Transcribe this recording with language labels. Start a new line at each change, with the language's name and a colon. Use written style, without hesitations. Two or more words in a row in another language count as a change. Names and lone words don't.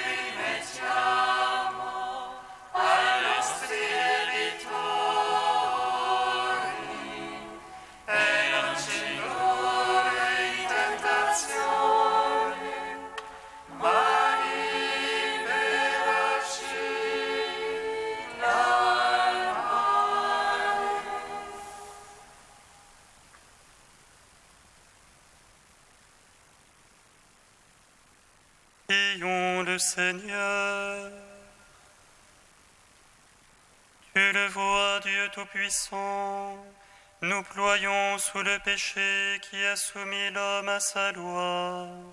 Italian: rimettiamo ai nostri debitori, e non ci indurre in tentazione, ma liberaci dal male.
French: Prions le Seigneur. Tu le vois, Dieu Tout-Puissant, nous ployons sous le péché qui a soumis l'homme à sa loi.